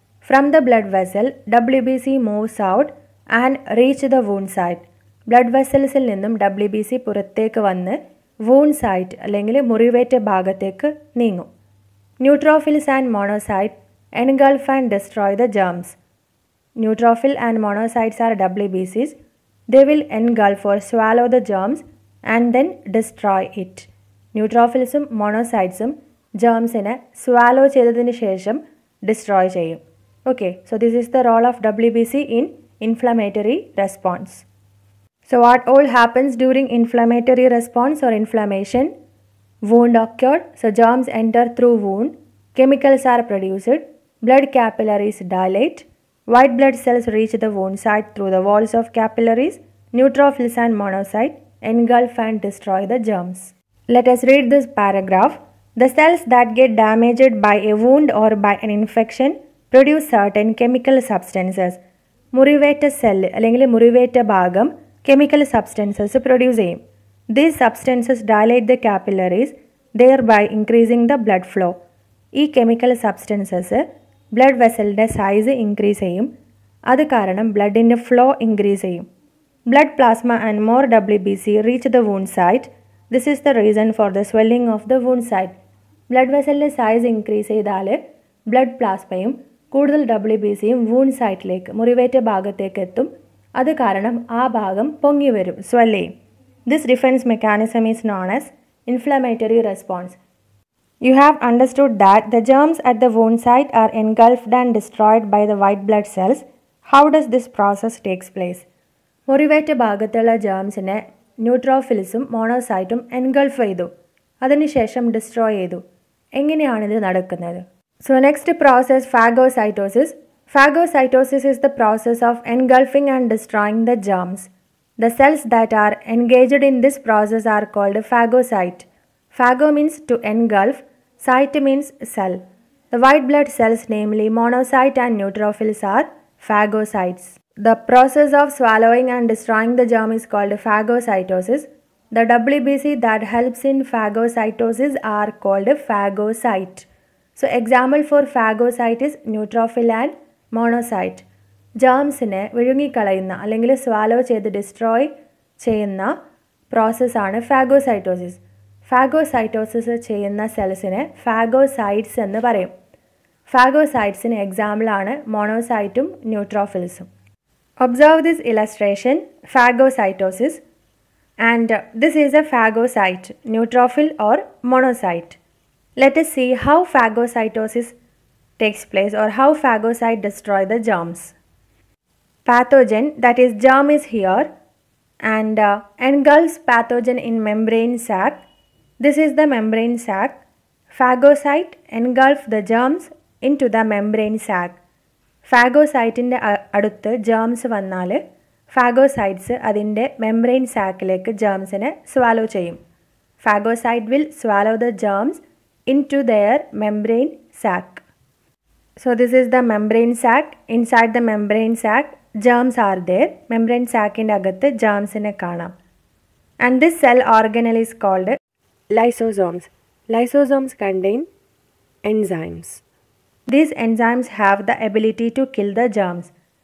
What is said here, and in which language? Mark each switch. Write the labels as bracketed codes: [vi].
[en] From the blood vessel WBC moves out and reach the wound site. [ml] Blood വെസൽസിൽ നിന്നും WBC പുറത്തേക്ക് വന്ന് wound site അല്ലെങ്കിൽ മുറിവേറ്റ ഭാഗത്തേക്ക് നീങ്ങും. [en] Neutrophils and monocyte engulf and destroy the germs. Neutrophil and monocytes are WBCs. They will engulf or swallow the germs and then destroy it. [ml] ന്യൂട്രോഫിൽസും മോണോസൈറ്റ്സും ജേംസിനെ swallow ചെയ്തതിന് ശേഷം destroy ചെയ്യും. [en] Okay, so this is the role of WBC in inflammatory response. So what all happens during inflammatory response or inflammation? Wound occurred, so germs enter through wound. Chemicals are produced. Blood capillaries dilate. White blood cells reach the wound site through the walls of capillaries. Neutrophils and monocytes engulf and destroy the germs. Let us read this paragraph. The cells that get damaged by a wound or by an infection produce certain chemical substances. [ml] മുറിവേറ്റ cell അല്ലെങ്കിൽ മുറിവേറ്റ ഭാഗം chemical substances produce ചെയ്യും. [en] These substances dilate the capillaries, thereby increasing the blood flow. [ml] ഈ chemical substances blood വെസലിൻ്റെ size increase ചെയ്യും. അത് കാരണം ബ്ലഡിൻ്റെ flow increase ചെയ്യും. [en] Blood plasma and more WBC reach the wound site. This is the reason for the swelling of the wound site. [ml] Blood വെസലിൻ്റെ size increase ചെയ്താൽ blood പ്ലാസ്മയും കൂടുതൽ WBCയും wound സൈറ്റിലേക്ക് മുറിവേറ്റ ഭാഗത്തേക്ക് എത്തും. അത് കാരണം ആ ഭാഗം പൊങ്ങി വരും, സ്വെല്ല് ചെയ്യും. [en] This defense mechanism is known as inflammatory response. You have understood that the germs at the wound site are engulfed and destroyed by the white blood cells. How does this process takes place? [ml] മുറിവേറ്റ ഭാഗത്തുള്ള ജേംസിനെ ന്യൂട്രോഫിൽസും മോണോസൈറ്റും engulf ചെയ്തു, അതിനുശേഷം destroy ചെയ്തു. എങ്ങനെയാണിത് നടക്കുന്നത്? [en] So next process, phagocytosis. Phagocytosis is the process of engulfing and destroying the germs. The cells that are engaged in this process are called phagocyte. Phago means to engulf, cyte means cell. The white blood cells, namely monocyte and neutrophils, are phagocytes. The process of swallowing and destroying the germ is called phagocytosis. The WBC that helps in phagocytosis are called phagocyte. So example for phagocyte is neutrophil and monocyte. [ml] ജേംസിനെ വിഴുങ്ങിക്കളയുന്ന അല്ലെങ്കിൽ swallow ചെയ്ത് destroy ചെയ്യുന്ന പ്രോസസ്സാണ് phagocytosis. Phagocytosis ചെയ്യുന്ന സെൽസിനെ phagocytes എന്ന് പറയും. ഫാഗോസൈറ്റ്സിന് എക്സാമ്പിളാണ് മോണോസൈറ്റും ന്യൂട്രോഫിൽസും. [en] Observe this illustration, phagocytosis, and this is a phagocyte, neutrophil or monocyte. Let us see how phagocytosis takes place or how phagocyte destroy the germs. Pathogen, that is germ, is here and engulfs pathogen in membrane sac. This is the membrane sac. Phagocyte engulf the germs into the membrane sac. [ml] ഫാഗോസൈറ്റിൻ്റെ അടുത്ത് germs വന്നാൽ phagocytes അതിൻ്റെ membrane സാക്കിലേക്ക് ജേംസിനെ swallow ചെയ്യും. [en] Phagocyte will swallow the germs in to their membrane sac. So this is the membrane sac. Inside the membrane sac, germs are there. Membrane sac [ml] in agathe germs in a kanam. [en] And this cell organelle is called lysosomes. Lysosomes contain enzymes. These enzymes have the ability to kill the germs.